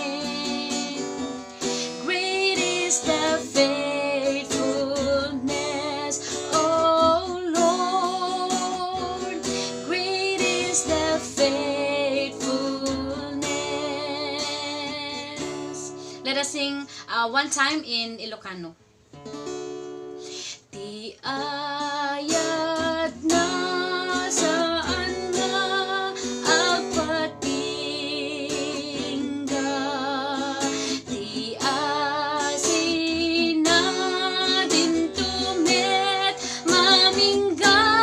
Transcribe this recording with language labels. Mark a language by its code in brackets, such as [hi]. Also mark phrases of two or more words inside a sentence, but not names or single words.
[en] Great is the faithfulness, O Lord. Great is the faithfulness. Let us sing one time in Ilocano. [ilo] Ti ayat na saan na agpatingga, ti asin na dinto met mamingga,